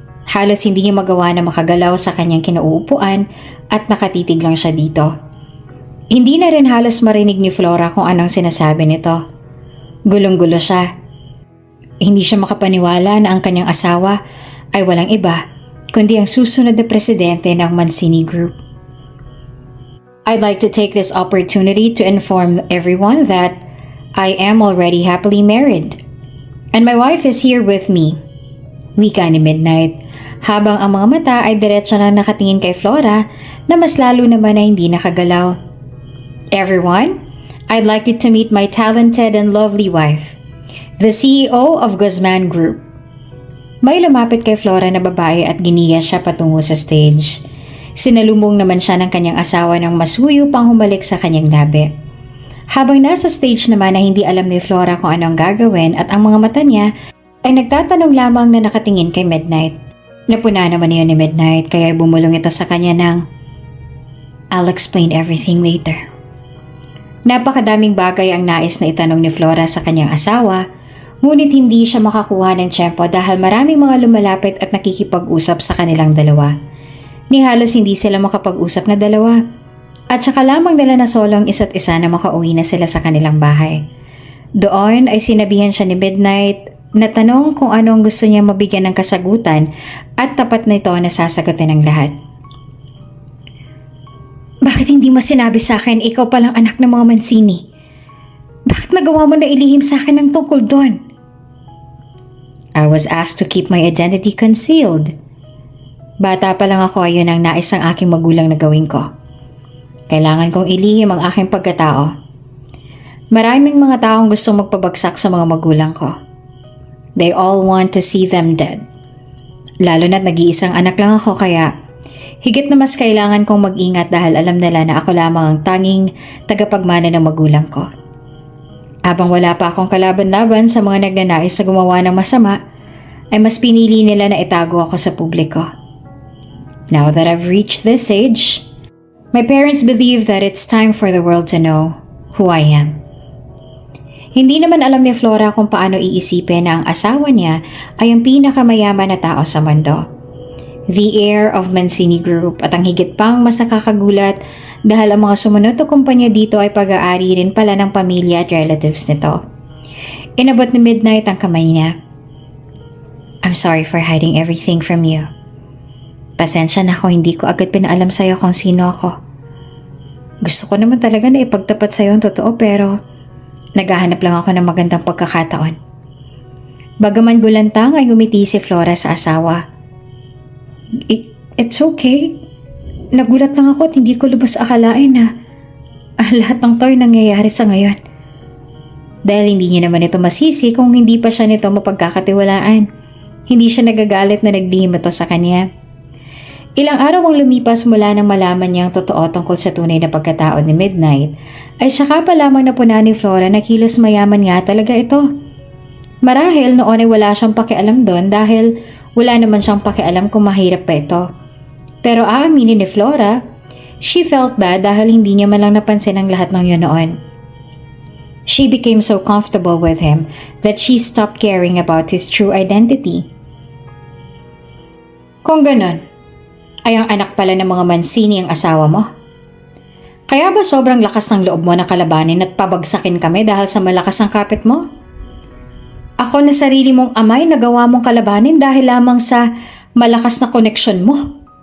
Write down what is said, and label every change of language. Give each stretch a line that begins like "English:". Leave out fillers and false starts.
Filipino: Halos hindi niya magawa na makagalaw sa kanyang kinauupuan at nakatitig lang siya dito. Hindi na rin halos marinig ni Flora kung anong sinasabi nito. Gulong-gulo siya. Hindi siya makapaniwala na ang kanyang asawa ay walang iba kundi ang susunod na presidente ng Mancini Group.
English: I'd like to take this opportunity to inform everyone that I am already happily married and my wife is here with me.
Filipino: Wika ni Midnight habang ang mga mata ay diretso na nakatingin kay Flora na mas lalo naman na hindi nakagalaw.
English: Everyone, I'd like you to meet my talented and lovely wife, the CEO of Guzman Group.
Filipino: May lumapit kay Flora na babae at giniya siya patungo sa stage. Sinalubong naman siya ng kanyang asawa ng masuyo pang humalik sa kanyang labi. Habang nasa stage naman na hindi alam ni Flora kung anong gagawin at ang mga mata niya ay nagtatanong lamang na nakatingin kay Midnight. Napuna naman niya ni Midnight kaya bumulong ito sa kanya ng,
English: I'll explain everything later.
Filipino: Napakadaming bagay ang nais na itanong ni Flora sa kanyang asawa, ngunit hindi siya makakuha ng tiyempo dahil maraming mga lumalapit at nakikipag-usap sa kanilang dalawa. Ni halos hindi sila makapag-usap na dalawa. At saka lamang nila na solong isa't isa na makauwi na sila sa kanilang bahay. Doon ay sinabihan siya ni Midnight na tanong kung anong gusto niya mabigyan ng kasagutan at tapat na ito na sasagutin ng lahat. Bakit hindi mo sinabi sa akin ikaw palang anak ng mga Mancini? Bakit nagawa mo na ilihim sa akin ang tungkol doon?
English: I was asked to keep my identity concealed.
Filipino: Bata pa lang ako ayun ang nais ng aking magulang na gawin ko. Kailangan kong ilihim ang aking pagkatao. Maraming mga taong gustong magpabagsak sa mga magulang ko.
English: They all want to see them dead.
Filipino: Lalo na't nag-iisang anak lang ako kaya higit na mas kailangan kong mag-ingat dahil alam nila na ako lamang ang tanging tagapagmana ng magulang ko. Habang wala pa akong kalaban-laban sa mga nagnanais na gumawa ng masama, ay mas pinili nila na itago ako sa publiko.
English: Now that I've reached this age, my parents believe that it's time for the world to know who I am.
Filipino: Hindi naman alam ni Flora kung paano iisipin na ang asawa niya ay ang pinakamayaman na tao sa mundo.
English: The heir of
Filipino: Mancini Group at ang higit pang mas nakakagulat dahil ang mga sumunod na kumpanya dito ay pag-aari rin pala ng pamilya at relatives nito. Inabot ni Midnight ang kamay niya.
English: I'm sorry for hiding everything from you.
Filipino: Pasensya na kung hindi ko agad pinaalam sa'yo kung sino ako. Gusto ko naman talaga na ipagtapat sa'yo ang totoo pero naghahanap lang ako ng magandang pagkakataon. Bagaman gulantang ay umiti si Flora sa asawa.
English: It's okay.
Filipino: Nagulat lang ako at hindi ko lubos akalain na lahat ng to ay nangyayari sa ngayon. Dahil hindi niya naman ito masisi kung hindi pa siya nito mapagkakatiwalaan. Hindi siya nagagalit na naglihim ito sa kanya. Ilang araw ang lumipas mula nang malaman niya ang totoo tungkol sa tunay na pagkatao ni Midnight, ay saka pa lamang napunan ni Flora na kilos mayaman nga talaga ito. Marahil noon ay wala siyang pakialam doon dahil wala naman siyang pakialam kung mahirap pa ito. Pero aaminin ni Flora,
English: she felt bad
Filipino: dahil hindi niya man lang napansin ang lahat ng yun noon.
English: She became so comfortable with him that she stopped caring about his true identity.
Filipino: Kung ganon, ay ang anak pala ng mga Mancini ang asawa mo? Kaya ba sobrang lakas ng loob mo na kalabanin at pabagsakin kami dahil sa malakas ng kapit mo? Ako na sarili mong amay nagawa mong kalabanin dahil lamang sa malakas na koneksyon mo.